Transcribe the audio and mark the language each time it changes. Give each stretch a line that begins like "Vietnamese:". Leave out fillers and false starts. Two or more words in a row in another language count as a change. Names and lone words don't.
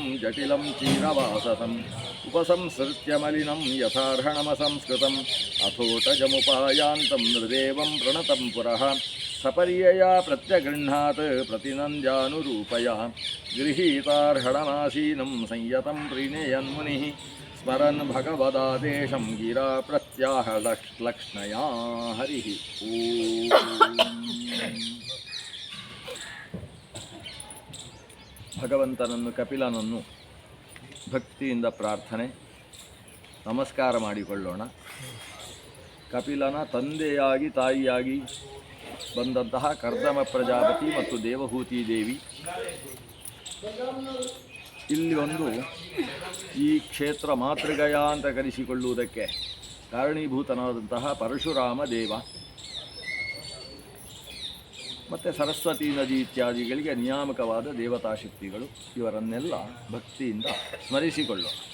Sanskrit: ಜಟಿಲಂ ಚೀರವಾಸಸಂ ಉಪಸಂಸೃತ್ಯ ಮಲಿನಂ ಯಥಾರ್ಹಣಮಸಂಸ್ಕೃತಂ ಅಥೋಟಜಮುಪಾಯಾಂತಂ ನೃದೇವಂ ಪ್ರಣತಂ ಪುರಃ ಸಪರ್ಯಯಾ ಪ್ರತ್ಯಗೃಹ್ಣಾತ್ ಪ್ರತಿನಂದ್ಯಾನುರೂಪಯಾ ಗೃಹೀತಾರ್ಹಣಮಾಸೀನಂ ಸಂಯತಂ ಪ್ರೀಣಯನ್ಮುನಿಃ ಸ್ಮರನ್ ಭಗವದಾದೇಶಂ ಗಿರಾ ಪ್ರತ್ಯಾಹ ಲಕ್ಷ್ಣಯಾ ಹರಿ ಓಂ.
Kannada: ಭಗವಂತನನ್ನು ಕಪಿಲನನ್ನು ಭಕ್ತಿಯಿಂದ ಪ್ರಾರ್ಥನೆ ನಮಸ್ಕಾರ ಮಾಡಿಕೊಳ್ಳೋಣ. ಕಪಿಲನ ತಂದೆಯಾಗಿ ತಾಯಿಯಾಗಿ ಬಂದಂತಹ ಕರ್ದಮ ಪ್ರಜಾಪತಿ ಮತ್ತು ದೇವಹೂತಿ ದೇವಿ ಇಲ್ಲಿ ಒಂದು ಈ ಕ್ಷೇತ್ರ ಮಾತೃಗಯ ಅಂತ ಕರೆಸಿಕೊಳ್ಳುವುದಕ್ಕೆ ಕಾರಣೀಭೂತನಾದಂತಹ ಪರಶುರಾಮ ದೇವ ಮತ್ತು ಸರಸ್ವತಿ ನದಿ ಇತ್ಯಾದಿಗಳಿಗೆ ನಿಯಾಮಕವಾದ ದೇವತಾಶಕ್ತಿಗಳು ಇವರನ್ನೆಲ್ಲ ಭಕ್ತಿಯಿಂದ ಸ್ಮರಿಸಿಕೊಳ್ಳೋಣ.